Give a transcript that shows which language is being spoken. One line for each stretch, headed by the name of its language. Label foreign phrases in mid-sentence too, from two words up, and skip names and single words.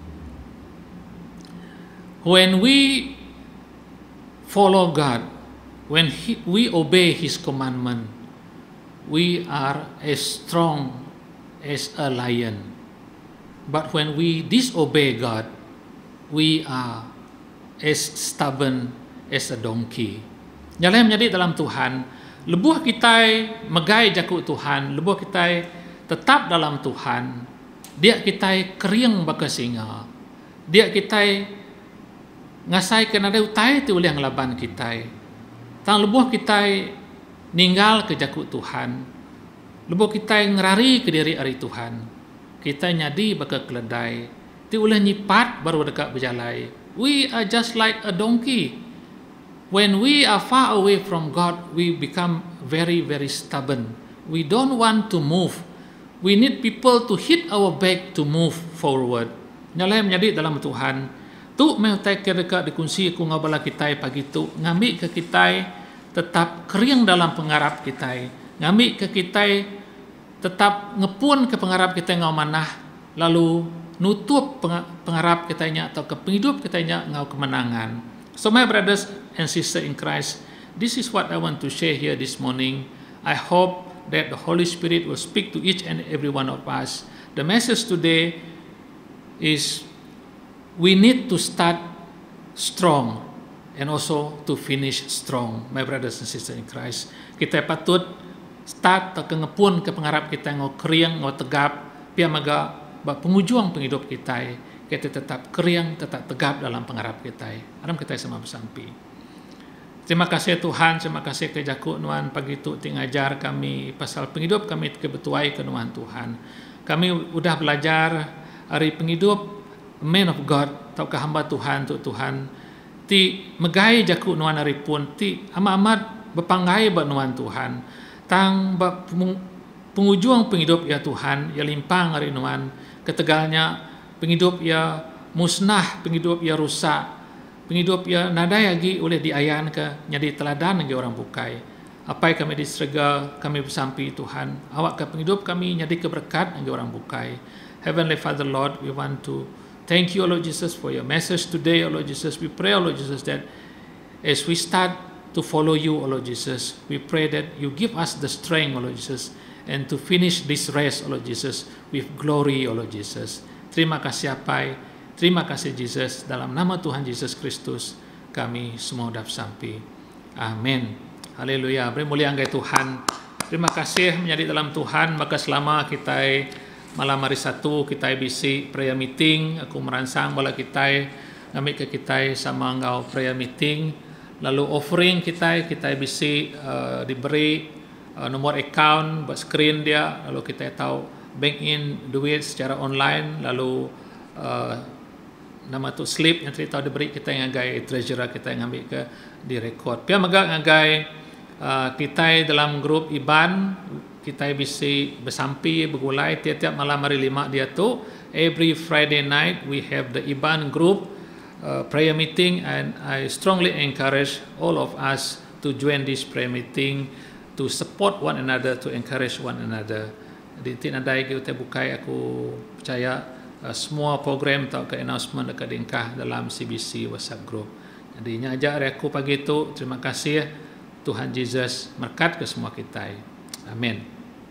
English: When we follow God, when we obey His commandment, we are as strong as a lion. But when we disobey God, we are as stubborn as a donkey.
Iban: Nyalai menjadi dalam Tuhan, lebuh kita megai jaku Tuhan, lebuh kita tetap dalam Tuhan, dia kita kering baka singa, dia kita ngasai kena ada utai tu yang laban kita, tang lebuh kita ninggal ke jaku Tuhan, lebuh kita ngerari ke diri ari Tuhan, kita nyadi baka keledai, ti ulah nyipat baru dekat berjalai.
English: We are just like a donkey. When we are far away from God, we become very, very stubborn. We don't want to move. We need people to hit our back to move forward.
Iban: Nyalai menjadi dalam Tuhan. Tu mau tak dekat dikunci ku ngabala kita pagi tu, ngambil ke kita tetap kering dalam pengharap kita. Ngambil ke kita tetap ngepun ke pengharap kita ngau manah, lalu nutup pengharap kitanya atau ke penghidup kitanya ngau kemenangan.
English: So my brothers and sisters in Christ, this is what I want to share here this morning. I hope that the Holy Spirit will speak to each and every one of us. The message today is we need to start strong and also to finish strong, my brothers and sisters in Christ.
Iban: Kita patut start ke ngepun ke pengharap kita ngau kering, ngau tegap, pia maga pengujuang penghidup kita tetap kering, tetap tegap dalam pengharap kita. Aram kita sama bersampi. Terima kasih Tuhan, terima kasih ke jaku Nuan pagi tu ngajar kami pasal penghidup kami kebetuai ke Nuan Tuhan. Kami udah belajar hari penghidup
English: man of God
Iban: atau ke hamba Tuhan tu Tuhan. Ti megai jaku Nuan hari pun ti amat berpanggai buat Nuan Tuhan. Tang pengujuang penghidup ya Tuhan, ya limpang hari Nuan ketegalnya penghidup ya musnah, penghidup ya rusak, penghidup ya nadai lagi oleh diayan ke jadi teladan bagi orang bukai. Apa yang kami diserga, kami bersampi Tuhan, awak ke penghidup kami jadi keberkat bagi orang bukai.
English: Heavenly Father Lord, we want to thank you, Lord Jesus, for your message today, Lord Jesus. We pray, Lord Jesus, that as we start to follow you, Lord Jesus, we pray that you give us the strength, Lord Jesus, and to finish this race, Lord Jesus, with glory, Lord Jesus.
Iban: Terima kasih Apai, terima kasih Jesus, dalam nama Tuhan Yesus Kristus kami semua dapat sampai. Amin. Haleluya. Beri mulia anggai Tuhan. Terima kasih menjadi dalam Tuhan. Maka selama kita malam hari Sabtu kita bisi
English: prayer meeting,
Iban: aku merangsang bala kita ngambil ke kita sama engkau
English: prayer meeting,
Iban: lalu offering kita bisi diberi nomor account buat screen dia, lalu kita tahu
English: bank in
Iban: duit secara online, lalu nama tu slip yang cerita diberi kita yang ngagai treasurer kita yang ambil ke di record. Pia magak ngagai kita dalam grup IBAN kita bisa bersampi bergulai tiap-tiap malam hari 5 dia tu. Every Friday night we have the IBAN group prayer meeting, and I strongly encourage all of us to join this prayer meeting, to support one another, to encourage one another. Di tinadai kita bukai, aku percaya semua program atau ke announcement dekat dingkah dalam CBC WhatsApp group. Jadi nyajak aku pagi itu, terima kasih Tuhan Yesus berkat ke semua kita. Amin.